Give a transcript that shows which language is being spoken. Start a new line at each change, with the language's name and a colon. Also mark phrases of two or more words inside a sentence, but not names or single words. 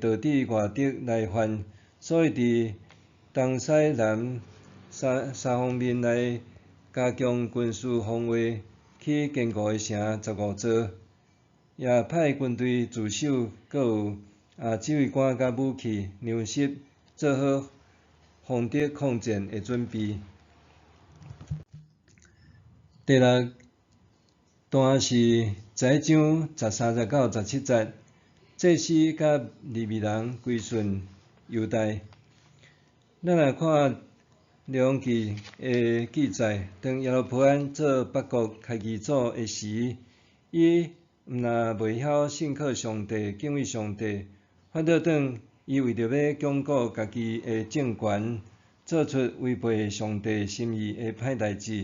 Min Nan Chinese: 导致外敌来犯，所以伫东西南三方面来加强军事防卫，去坚固的城15座，也派军队驻守，阁有指挥官甲武器、粮食，做好防敌抗战的准备。第六段是11章13节到17节，祭司甲利未人归顺犹大。咱来看梁记的记载，当耶罗波安做北国开基祖的时，伊毋但袂晓信靠上帝、敬畏上帝，反倒当伊为着要巩固家己的政权，做出违背上帝心意的歹代志。